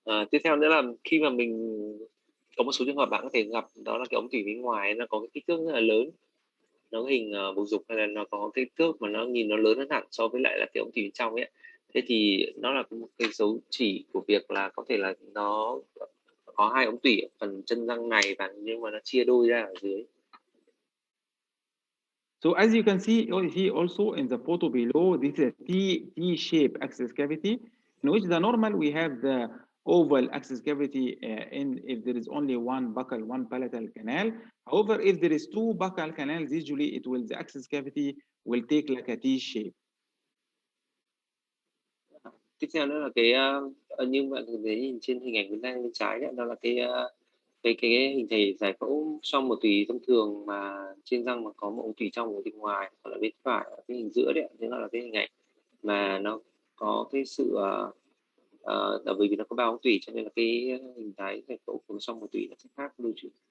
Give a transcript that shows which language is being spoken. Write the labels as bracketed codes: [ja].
[vi] Tiếp theo nữa là khi mà mình có một số trường hợp bạn có thể gặp đó là cái ống tủy bên ngoài nó có cái kích thước rất là lớn, nó hình bầu dục, hay là nó có kích thước mà nó nhìn nó lớn hơn hẳn so với lại là cái ống tủy bên trong ấy. Thế thì nó là một cái dấu chỉ của việc là có thể là nó có hai ống tủy ở phần chân răng này, và nhưng mà nó chia đôi ra ở dưới. [en] So as you can see here also in the photo below, this is a T-shaped access cavity, in which the normal we have the oval access cavity if there is only one buccal, one palatal canal. However, if there is two buccal canals, usually the access cavity will take like a T shape. [vi] Tiếp theo nữa là cái như bạn thấy nhìn trên hình ảnh bên trái đấy, đó là cái hình thể giải phẫu trong một tủy thông thường mà trên răng mà có một ống tủy trong và bên ngoài, hoặc là bên phải cái hình giữa đấy, thế là cái hình ảnh mà nó có cái sự bởi vì nó có 3 ống tủy cho nên là cái hình thái giải phẫu của trong một tủy nó sẽ khác đôi chút.